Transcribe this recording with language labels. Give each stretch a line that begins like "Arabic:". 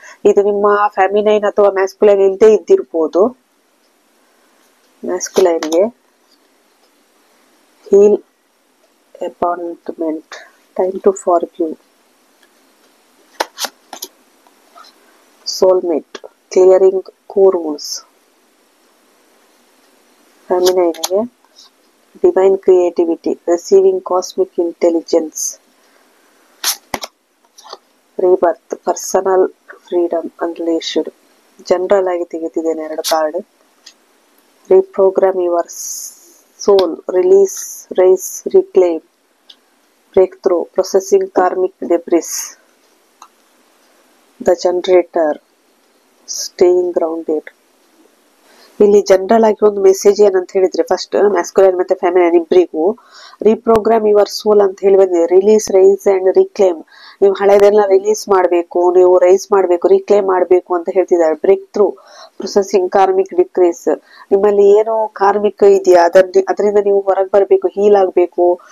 Kannada: ಇದು ನಿಮ್ಮ ಫೆಮಿನೈನ್ ಅಥವಾ ಮ್ಯಾಸ್ಕುಲೈನ್ ಇಲ್ಲದೆ ಇದ್ದಿರ್ಬೋದು. ಮ್ಯಾಸ್ಕುಲೈನ್ಗೆ
English: Heal, appointment, time to forgive, soulmate, clearing core wounds. Feminine, divine creativity, receiving cosmic intelligence, rebirth, personal freedom, unleashed.
Kannada: General ಆಗಿ ತೆಗೆದಿದ್ದೇನೆ 2 card.
English: Reprogram your soul, release, raise, reclaim, breakthrough, processing karmic debris. The generator, staying grounded.
Kannada: ಇಲ್ಲಿ general ಆಗಿ ಒಂದು message ಏನಂತ ಹೇಳಿದ್ರೆ, first masculine ಮತ್ತೆ feminine ಇಬ್ಬರಿಗೂ
English: reprogram your soul
Kannada: ಅಂತ ಹೇಳಿ ಬಂದಿದೆ.
English: Release, rise and reclaim.
Kannada: ನೀವು ಹಳೆದೆಲ್ಲ ರಿಲೀಸ್ ಮಾಡಬೇಕು, ನೀವು ರೈಸ್ ಮಾಡಬೇಕು, ರೀಕ್ಲೇಮ್ ಮಾಡಬೇಕು ಅಂತ ಹೇಳ್ತಿದ್ದಾರೆ.
English: Break through, processing karmic decrease.
Kannada: ನಿಮ್ಮಲ್ಲಿ ಏನು ಕಾರ್ಮಿಕ್ ಇದೆಯಾ ಅದರಿಂದ ನೀವು ಹೊರಗೆ ಬರಬೇಕು, ಹೀಲ್ ಆಗ್ಬೇಕು.